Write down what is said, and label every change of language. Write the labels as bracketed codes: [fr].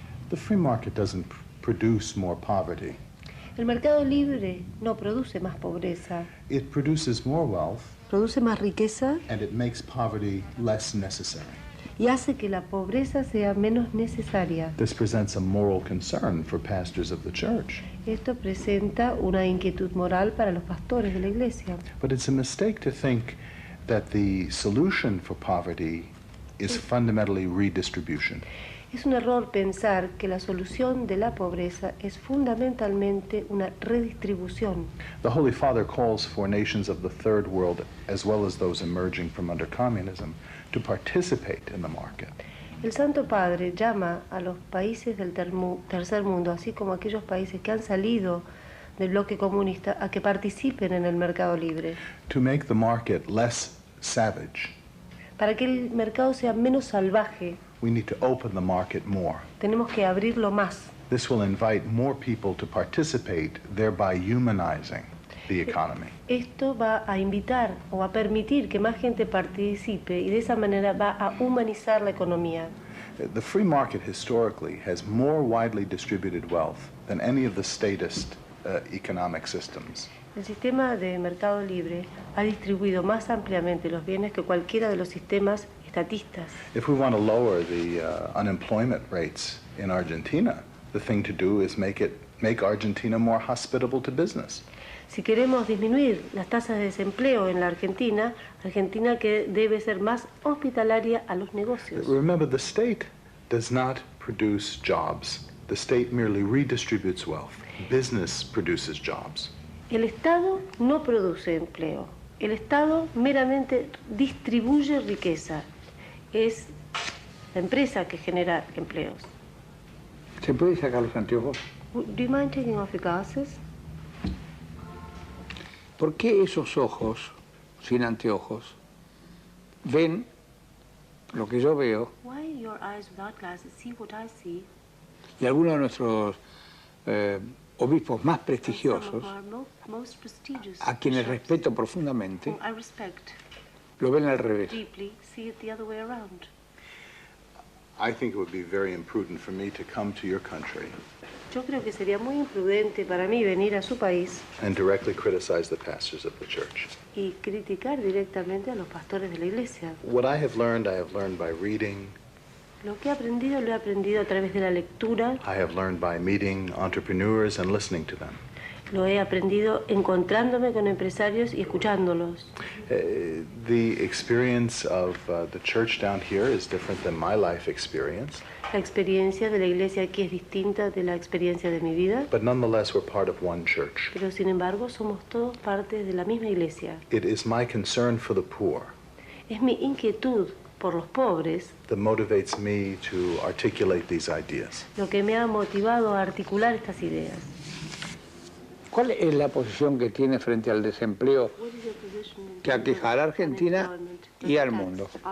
[en] The free market doesn't produce more poverty. [es] El mercado libre no produce más pobreza, [en] It produces more wealth, [es] produce más riqueza [en] and it makes poverty less necessary. [es] y hace que la pobreza sea menos necesaria. [en] This presents a moral concern for pastors of the church. [es] Esto presenta una inquietud moral para los pastores de la iglesia. [en] But it's a mistake to think that the solution for poverty is fundamentally redistribution. [es] Es un error pensar que la solución de la pobreza es fundamentalmente una redistribución. [en] The Holy Father calls for nations of the Third World, as well as those emerging from under communism, to participate in the market. [es] El Santo Padre llama a los países del tercer mundo, así como a aquellos países que han salido del bloque comunista, a que participen en el mercado libre, [en] To make the market less savage, [es] para que el mercado sea menos salvaje. [en] we need to open the market more. [es] Tenemos que abrirlo más. [en] This will invite more people to participate, thereby humanizing the economy. [es] Esto va a invitar o a permitir que más gente participe y de esa manera va a humanizar la economía. [en] The free market historically has more widely distributed wealth than any of the statist economic systems. [es] El sistema de mercado libre ha distribuido más ampliamente los bienes que cualquiera de los sistemas estatistas. [en] If we want to lower the unemployment rates in Argentina, the thing to do is make Argentina more hospitable to business. [es] Si queremos disminuir las tasas de desempleo en la Argentina, Argentina que debe ser más hospitalaria a los negocios. [en] Remember, the state does not produce jobs. The state merely redistributes wealth. Business produces jobs. [es] El Estado no produce empleo. El Estado meramente distribuye riqueza. Es la empresa que genera empleos. ¿Se puede sacar los anteojos? [en] Do you mind taking off your glasses? [es] ¿Por qué esos ojos, sin anteojos, ven lo que yo veo [en] Why your eyes without glasses see what I see? [es] y algunos de nuestros obispos más [en] Some [es] prestigiosos, [en] of our most prestigious [es] a quienes [en] bishops, [es] respeto profundamente, [en] whom I respect [es] lo ven al revés? [en] deeply, see it the other way around. I think it would be very imprudent for me to come to your country [es] Yo creo que sería muy imprudente para mí venir a su país [en] and directly criticize the pastors of the church. [es] y criticar directamente a los pastores de la iglesia. [en] What I have learned by reading. [es] Lo que he aprendido lo he aprendido a través de la lectura, [en] I have learned by meeting entrepreneurs and listening to them. [es] lo he aprendido encontrándome con empresarios y escuchándolos. [en] The experience of the church down here is different than my life experience, [es] La experiencia de la iglesia aquí es distinta de la experiencia de mi vida, [en] but nonetheless we're part of one church. [es] pero sin embargo somos todos parte de la misma iglesia. [en] It is my concern for the poor [es] Es mi inquietud por los pobres [en] that motivates me to articulate these ideas. [es] lo que me ha motivado a articular estas ideas. ¿Cuál es la posición que tiene frente al desempleo que aquejará a Argentina y al mundo?